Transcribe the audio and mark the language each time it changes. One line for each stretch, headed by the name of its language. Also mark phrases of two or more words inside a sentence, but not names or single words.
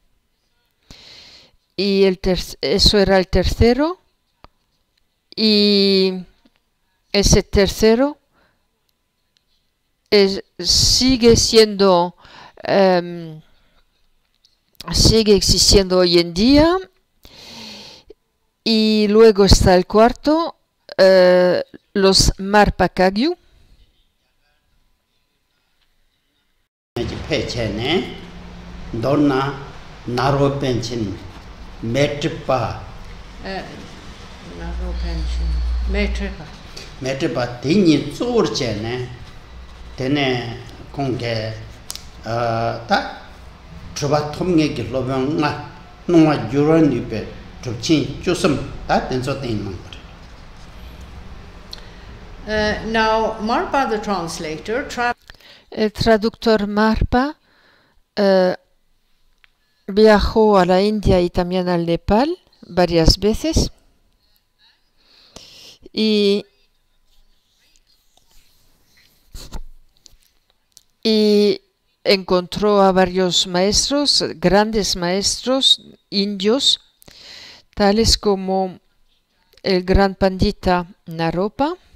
Spanish: eso era el tercero, y ese tercero sigue existiendo hoy en día. Y luego está el cuarto, los Marpa Kagyu. Metripa Tini Zurchene, Tene Conge, Ta Trubatomge Gilobanga, Numa Juranipe, Truchin, Jusum,
English: that and so thing. Now, Marpa, the translator,
Spanish: El traductor Marpa viajó a la India y también al Nepal varias veces. Y encontró a varios maestros, grandes maestros indios, tales como el gran pandita Naropa,